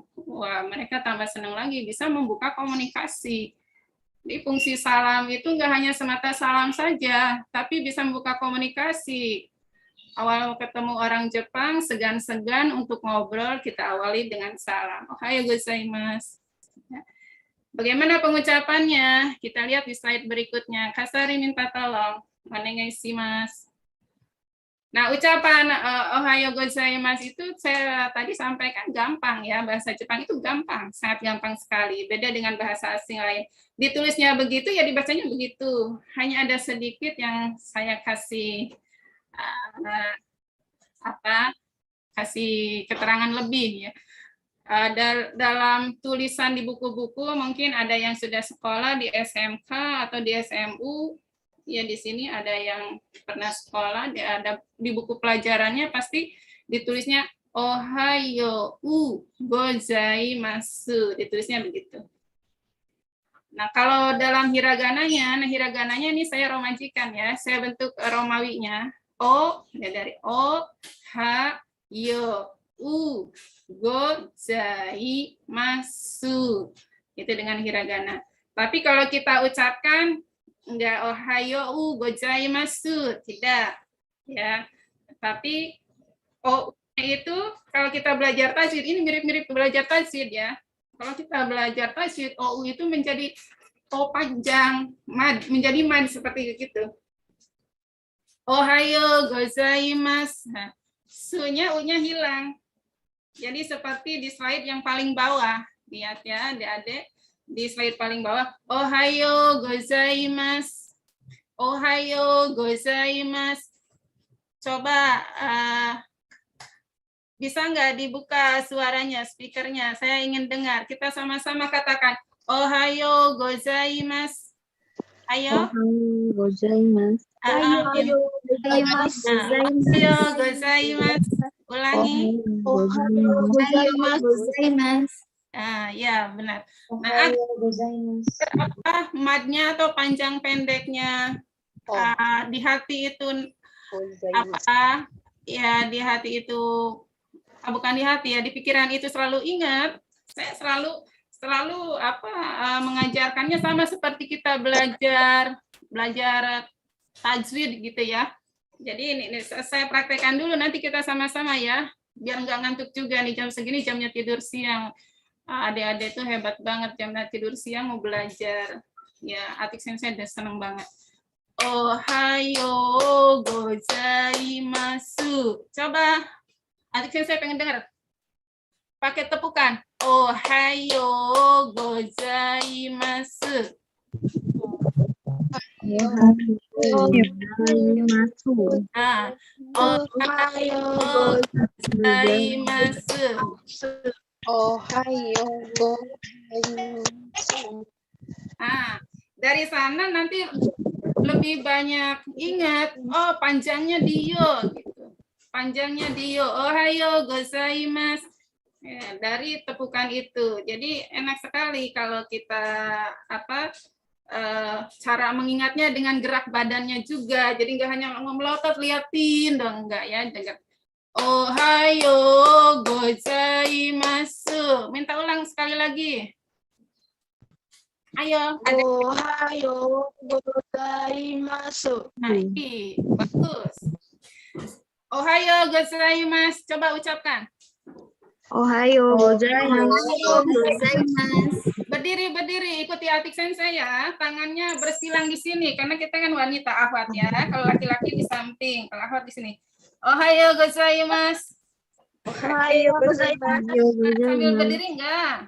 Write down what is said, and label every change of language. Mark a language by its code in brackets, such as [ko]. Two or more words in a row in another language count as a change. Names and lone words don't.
[id] Wah, mereka tambah senang lagi, bisa membuka komunikasi. Jadi fungsi salam itu nggak hanya semata salam saja, tapi bisa membuka komunikasi. Awal ketemu orang Jepang, segan-segan untuk ngobrol, kita awali dengan salam. [ja] Ohayo gozaimasu. [id] Bagaimana pengucapannya? Kita lihat di slide berikutnya. Kasari minta tolong. Onegaishimasu. Nah, ucapan [ja] ohayo gozaimasu [id] itu saya tadi sampaikan gampang ya. Bahasa Jepang itu gampang, sangat gampang sekali. Beda dengan bahasa asing lain. Ditulisnya begitu, ya dibacanya begitu. Hanya ada sedikit yang saya kasih kasih keterangan lebih ya. Dalam tulisan di buku-buku mungkin ada yang sudah sekolah di SMK atau di SMU, ya di sini ada yang pernah sekolah, ada di buku pelajarannya pasti ditulisnya [ja] ohayo gozaimasu, [id] ditulisnya begitu. Nah, kalau dalam hiragananya, ini saya romajikan ya, saya bentuk Romawinya. O, ya dari O, H, Yo, U, gozaimasu. Itu dengan hiragana. Tapi kalau kita ucapkan, enggak [ja] ohayo gozaimasu, [id] tidak. Ya. Tapi O itu kalau kita belajar tajwid, ini mirip-mirip belajar tajwid ya. Kalau kita belajar tajwid, OU itu menjadi O panjang, mad, menjadi mad seperti itu. [ja] Ohayo gozaimasu. [id] Nah, su-nya, U-nya hilang. Jadi seperti di slide yang paling bawah. Lihat ya, adik-adik. Di slide paling bawah. [ja] Ohayo gozaimasu. Ohayo gozaimasu. [id] Coba, bisa nggak dibuka suaranya, speakernya? Saya ingin dengar. Kita sama-sama katakan. [ja] Ohayo gozaimasu. [id] Ayo. [ja] Ohayo gozaimasu. Ohayo gozaimasu. Ohayo gozaimasu. [id] Ulangi. [ja] Ohayo Gozaimasu. [id] Ya benar. Nah, apa madnya atau panjang pendeknya di hati itu apa? ya di hati itu, bukan di hati ya, di pikiran itu selalu ingat, saya selalu mengajarkannya sama seperti kita belajar tajwid gitu ya. Jadi ini saya praktekkan dulu, nanti kita sama-sama ya, biar nggak ngantuk juga nih, jam segini jamnya tidur siang. Adik-adik tuh hebat banget, jamnya tidur siang mau belajar. Ya, Atik Sensei udah seneng banget. [ja] Ohayo gozaimasu. [id] Coba, Atik Sensei pengen dengar. Pakai tepukan. [ja] Ohayo gozaimasu. Nah, ohayo gozaimasu. Ohayo gozaimasu. [id] Dari sana nanti lebih banyak ingat, oh panjangnya dio gitu. Panjangnya dio. [ja] Ohayo gozaimasu. [id] Ya, dari tepukan itu. Jadi enak sekali kalau kita cara mengingatnya dengan gerak badannya juga. Jadi nggak hanya melotot liatin dong, enggak ya. [ja] Ohayo gozaimasu. [id] Minta ulang sekali lagi. Ayo. [ja] Ohayo gozaimasu. [id] Nah, ini bagus. [ja] Ohayo gozaimasu. [id] Coba ucapkan. [ja] Ohayo gozaimasu. [id] Berdiri, ikuti Atik Sensei ya. Tangannya bersilang di sini karena kita kan wanita akhwat ya. Kalau laki-laki di samping, kalau akhwat di sini. [ja] Ohayo gozaimasu. Ohayo gozaimasu. [id] Sambil berdiri enggak?